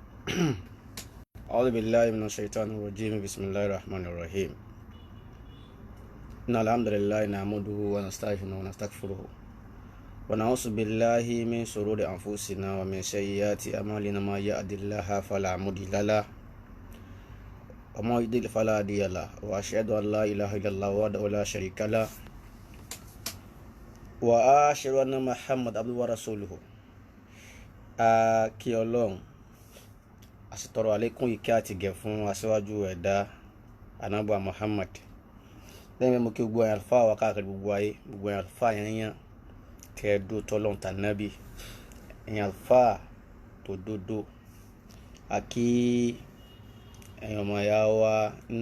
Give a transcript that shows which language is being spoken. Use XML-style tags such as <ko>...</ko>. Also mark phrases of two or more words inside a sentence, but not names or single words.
<ar>أعوذ بالله من الشيطان الرجيم بسم الله الرحمن الرحيم إن الحمد لله نحمده ونستعينه ونستغفره ونعوذ بالله من شرور أنفسنا ومن سيئات أعمالنا ما يهد الله فلا مضل له وما يضلل فلا هادي له وأشهد أن لا إله إلا الله وحده لا شريك له وأشهد أن محمد عبده ورسوله</ar> <yo>kí Ọlọ́run àsìtọrọ àlékún ìkẹ́ àti ìgẹ̀ fún aṣíwájú ẹ̀dá Ànábì Muhammad lẹ́yìn mọ́ kí gbogbo ẹ̀yàn àlùfáà wá káàkiri gbogbo ayé, gbogbo ẹ̀yàn àlùfáà yányán kẹ́ẹ̀dó tọ́lọ́run tànábì, ẹ̀yàn àlùfáà tó dódó, àkí ẹ̀yàn ọmọ ìyá wa nínú</yo>